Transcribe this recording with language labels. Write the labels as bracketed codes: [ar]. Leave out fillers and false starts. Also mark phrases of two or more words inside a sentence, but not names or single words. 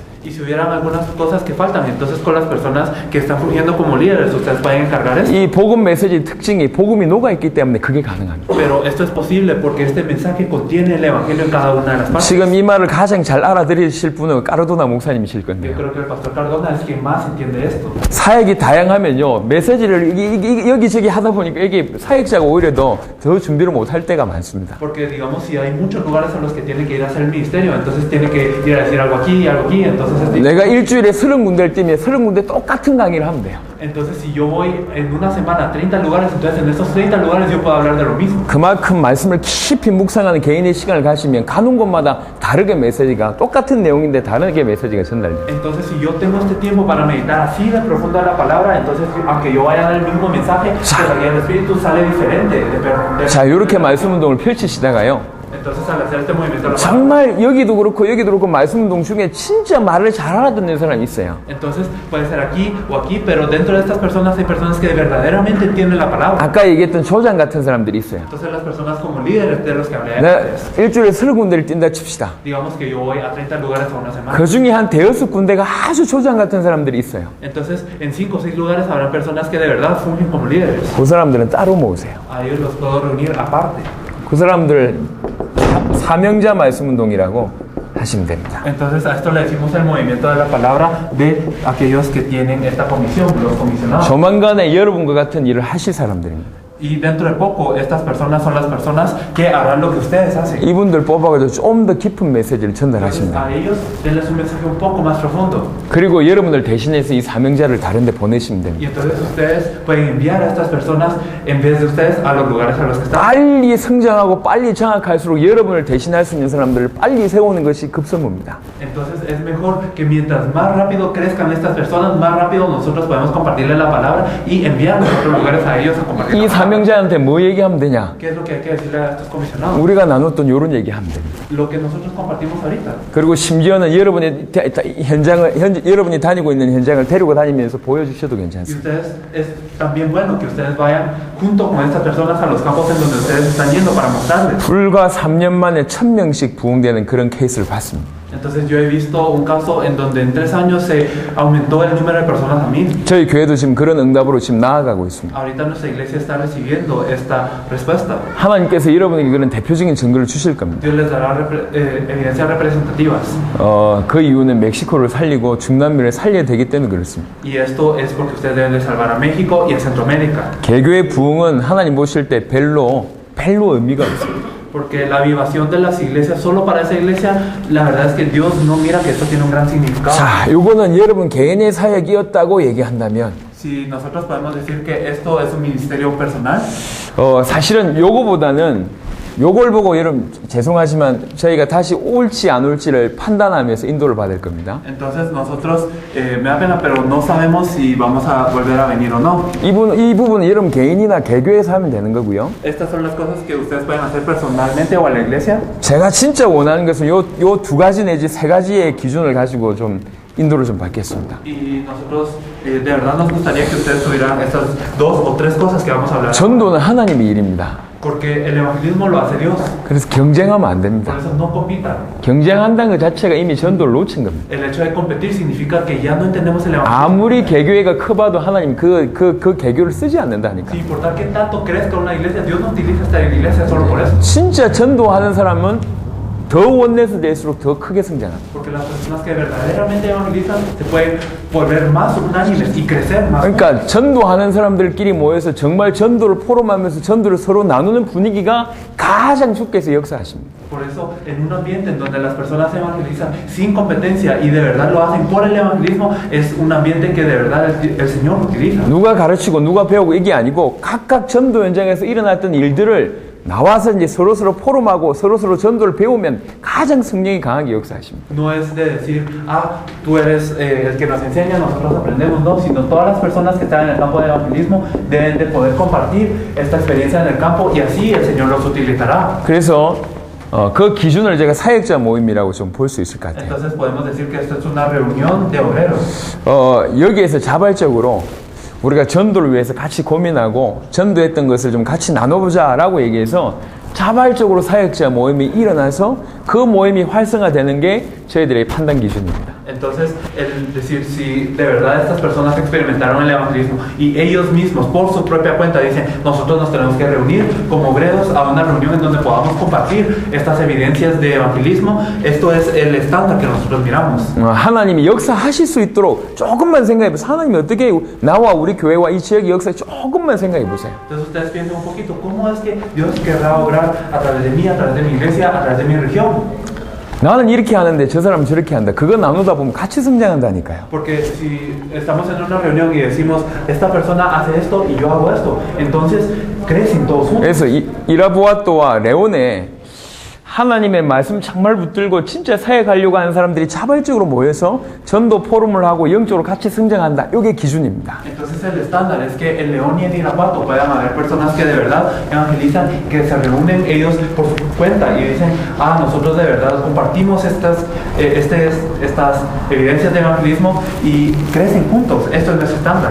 [es] Y si hubieran algunas cosas que faltan, entonces con las personas que están fungiendo como líderes, ustedes pueden encargar eso. [ko] 이 복음 메시지 특징이 복음이 녹아 있기 때문에 그게 가능합니다. [es] Pero esto es posible porque este mensaje contiene el evangelio en cada una de las partes. [ko] 지금 이 말을 가장 잘 알아들으실 분은 까르도나 목사님이실 [es] Yo [ko] 건데요. [es] creo que el pastor Cardona es quien más entiende esto. [ko] 사역이 다양하면요 메시지를 여기저기 하다 보니까 여기 사역자가 오히려 더 준비를 못 할 때가 많습니다. [es] Porque digamos si hay muchos lugares a los que tiene que ir a hacer el ministerio, entonces tiene que ir a decir algo algo aquí, entonces [ko] 내가 일주일에 30군데를 뛰면 30군데 똑같은 강의를 하면 돼요. [es] entonces si yo voy en una semana a 30 lugares, entonces en esos 30 lugares yo puedo hablar de lo mismo. [ko] 그만큼 말씀을 깊이 묵상하는 개인의 시간을 가시면 가는 곳마다 다르게 메시지가 똑같은 내용인데 다르게 메시지가 전달돼요. [es] Entonces si yo tengo este tiempo para meditar así de profunda la palabra, entonces aunque yo vaya a dar el mismo mensaje, pero la guía del Espíritu sale diferente. [ko] 자, 이렇게 말씀 운동을 펼치시다가요. [es] Entonces al hacer este movimiento de la palabra, [ko] 정말 여기도 그렇고 말씀 운동 중에 진짜 말을 잘 알아듣는 사람이 있어요. [es] entonces puede ser aquí o aquí, pero dentro de estas personas hay personas que verdaderamente entienden la palabra. [ko] 아까 얘기했던 조장 같은 사람들이 있어요. [es] Entonces las personas como líderes de los que hablé [ko] 내가 [es] antes, [ko] 일주일에 30군데를 뛴다 칩시다. [es] digamos que yo voy a 30 lugares a una semana. [ko] 그 중에 한 대여섯 군데가 아주 조장 같은 사람들이 있어요. [es] Entonces en 5 o 6 lugares habrá personas que de verdad fungen como líderes. [ko] 그 사람들은 따로 모으세요. [es] A ellos los puedo reunir aparte. [ko] 그 사람들 사명자 말씀 운동이라고 하시면 됩니다. [es] Entonces a esto le decimos el movimiento de la palabra de aquellos que tienen esta comisión, los comisionados. [ko] 조만간에 여러분과 같은 일을 하실 사람들입니다. [es] Y dentro de poco estas personas son las personas que harán lo que ustedes hacen. [ko] 이분들 뽑아가지고 좀 더 깊은 메시지를 [es] Entonces, [ko] 전달하십니다. [es] a ellos denles un mensaje un poco más profundo. [ko] 그리고 여러분들 대신해서 이 사명자를 다른 데 보내시면 [es] Y [ko] 됩니다. [es] entonces ustedes pueden enviar a estas personas en vez de ustedes a los lugares a los que están. [ko] 빨리 성장하고 빨리 장악할수록 여러분을 대신할 수 있는 사람들을 빨리 세우는 것이 급선무입니다. [es] Entonces es mejor que mientras más rápido crezcan estas personas, más rápido nosotros podemos compartirles la palabra y enviarlos a otros lugares a ellos a compartir [ko] 이 [es] la palabra. [ko] 사명자한테 뭐 얘기하면 되냐? [es] ¿Qué es lo que hay que decirle a estos comisionados? [ko] 우리가 나눴던 이런 얘기하면 됩니다. [es] Lo que nosotros compartimos ahorita. [ko] 그리고 심지어는 여러분의 여러분이 다니고 있는 현장을 데리고 다니면서 보여주셔도 [es] Y [ko] 괜찮습니다. [es] ustedes, es también bueno que ustedes vayan junto con estas personas a los campos en donde ustedes están yendo para mostrarles. [ko] 불과 3년 만에 1000명씩 부흥되는 그런 케이스를 봤습니다. [es] Entonces yo he visto un caso en donde en 3 años se aumentó el número de personas a 1000. [ko] 저희 교회도 지금 그런 응답으로 지금 나아가고 있습니다. [es] Ahorita nuestra iglesia está recibiendo esta respuesta. [ko] 하나님께서 여러분에게 그런 대표적인 증거를 주실 겁니다. [es] Dios les dará evidencias representativas. [ko] 그 이유는 멕시코를 살리고 중남미를 살려야 되기 때문에 그렇습니다. [es] Y esto es porque ustedes deben de salvar a México y a Centroamérica. [ko] 개교의 부흥은 하나님 보실 때 별로 의미가 없습니다. [es] Porque la avivación de las iglesias, solo para esa iglesia, la verdad es que Dios no mira que esto tiene un gran significado. [ko] 자, 요거는 여러분 개인의 사역이었다고 얘기한다면 [es] Si nosotros podemos decir que esto es un ministerio personal, [ko] 사실은 요거보다는 요걸 보고 여러분 죄송하지만 저희가 다시 올지 안 올지를 판단하면서 인도를 받을 겁니다. [es] entonces nosotros, me da pena, pero no sabemos si vamos a volver a venir o no. [ko] 이 부분은 여러분 개인이나 개교에서 하면 되는 거고요. [es] Estas son las cosas que ustedes pueden hacer personalmente o a la iglesia. [ko] 제가 진짜 원하는 것은 요 2가지 내지 3가지의 기준을 가지고 좀 인도를 좀 받겠습니다. [es] Y nosotros, de verdad nos gustaría que ustedes tuvieran estas 2 o 3 cosas que vamos a hablar. [ko] 전도는 하나님의 일입니다. [es] Porque el evangelismo lo hace Dios. [ko] 그래서 경쟁하면 안 [es] Por [ko] 됩니다. [es] eso no compitan. [ko] 경쟁한다는 것 자체가 이미 전도를 놓친 겁니다. [es] El hecho de competir significa que ya no entendemos el evangelismo. [ko] 아무리 개교회가 커봐도 하나님 그 개교를 쓰지 않는다니까. [es] Sin importar que tanto crezca una iglesia, Dios no utiliza esta iglesia solo por eso. [ko] 진짜 전도하는 사람은 더 원내스 될수록 더 크게 성장합니다. [es] Porque las personas que verdaderamente evangelizan se pueden volver más unánimes y crecer más. [ko] 그러니까 전도하는 사람들끼리 모여서 정말 전도를 포럼하면서 전도를 서로 나누는 분위기가 가장 주께서 역사하십니다. [es] Por eso, en un ambiente en donde las personas evangelizan sin competencia y de verdad lo hacen por el evangelismo, es un ambiente que de verdad el Señor utiliza. [ko] 누가 가르치고 누가 배우고 이게 아니고 각각 전도 현장에서 일어났던 일들을 나와서 이제 서로 포럼하고 서로 전도를 배우면 가장 성령이 강하게 역사하십니다. [es] No es de decir, tú eres el que nos enseña, nosotros aprendemos, no, sino todas las personas que están en el campo del evangelismo deben de poder compartir esta experiencia en el campo y así el Señor los utilizará. [ko] 그래서 그 기준을 제가 사역자 모임이라고 좀 볼 수 있을 것 같아요. [es] Entonces podemos decir que esto es una reunión de obreros. [ko] 여기에서 자발적으로 우리가 전도를 위해서 같이 고민하고 전도했던 것을 좀 같이 나눠보자라고 얘기해서 자발적으로 사역자 모임이 일어나서 그 모임이 활성화되는 게 저희들의 판단 기준입니다. [es] Entonces, el decir si de verdad estas personas experimentaron el evangelismo y ellos mismos por su propia cuenta dicen, nosotros nos tenemos que reunir como obreros a una reunión en donde podamos compartir estas evidencias de evangelismo, esto es el estándar que nosotros miramos. [ko] 하나님이 역사하실 수 있도록 조금만 생각해 보세요. 하나님이 어떻게 나와 우리 교회와 이 지역의 역사에 조금만 생각해 보세요. [es] Entonces ustedes piensen un poquito, ¿cómo es que Dios querrá obrar a través de mí, a través de mi iglesia, a través de mi región? [ko] 나는 이렇게 하는데 저 사람은 저렇게 한다. 그거 나누다 보면 같이 성장한다니까요. [es] Porque si estamos en una reunión y decimos, esta persona hace esto y yo hago esto, entonces crecen todos juntos. [ko] 그래서 이라보아토와 레온에 하나님의 말씀 정말 붙들고 진짜 사회 가려고 하는 사람들이 자발적으로 모여서 전도 포럼을 하고 영적으로 같이 성장한다. 이게 기준입니다. [es] Entonces el estándar es que el León y el Irapuato puedan haber personas que de verdad evangelizan, que se reúnen ellos por su cuenta y dicen, nosotros de verdad compartimos estas evidencias de evangelismo y crecen juntos. Esto es nuestro estándar.